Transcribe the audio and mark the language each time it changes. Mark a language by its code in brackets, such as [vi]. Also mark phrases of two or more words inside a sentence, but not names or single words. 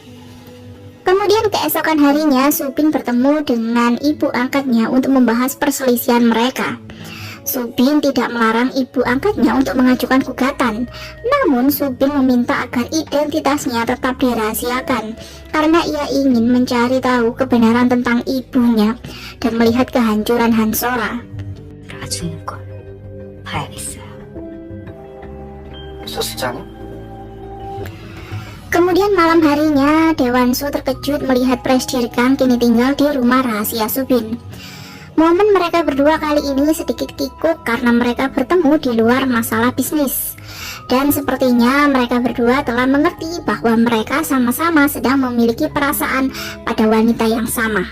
[id] Kemudian keesokan harinya Subin bertemu dengan ibu angkatnya untuk membahas perselisihan mereka. Subin tidak melarang ibu angkatnya untuk mengajukan gugatan, namun Subin meminta agar identitasnya tetap dirahasiakan karena ia ingin mencari tahu kebenaran tentang ibunya dan melihat kehancuran Hansora. [ko] 알아주는 걸 봐야겠어요. 소수자는? [id] Kemudian malam harinya Dewansu terkejut melihat Prasirkang kini tinggal di rumah rahasia Subin. Momen mereka berdua kali ini sedikit kikuk karena mereka bertemu di luar masalah bisnis. Dan sepertinya mereka berdua telah mengerti bahwa mereka sama-sama sedang memiliki perasaan pada wanita yang sama.